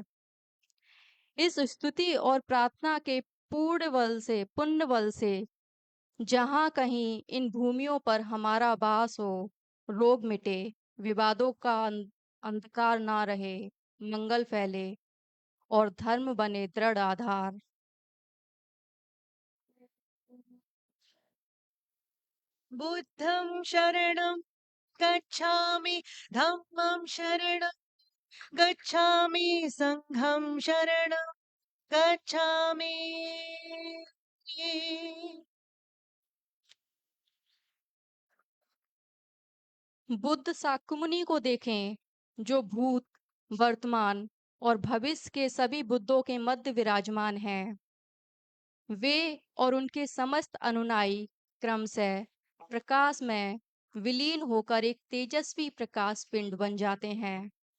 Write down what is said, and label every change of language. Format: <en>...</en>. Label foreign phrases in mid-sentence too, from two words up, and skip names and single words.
<hi>इस स्तुति और प्रार्थना के पुण्य बल से जहाँ कहीं इन भूमियों पर हमारा वास हो, रोग मिटे, विवादों का अंधकार ना रहे, मंगल फैले और धर्म बने दृढ़ आधार।</hi> <pi>बुद्धं शरणं गच्छामि धम्मं शरणं गच्छामि संघं शरणं गच्छामि</pi> <hi>बुद्ध शाक्यमुनि को देखें, जो भूत, वर्तमान और भविष्य के सभी बुद्धों के मध्य विराजमान हैं। वे और उनके समस्त अनुयायी क्रमशः प्रकाश में विलीन होकर एक तेजस्वी प्रकाश पिंड बन जाते हैं।</hi>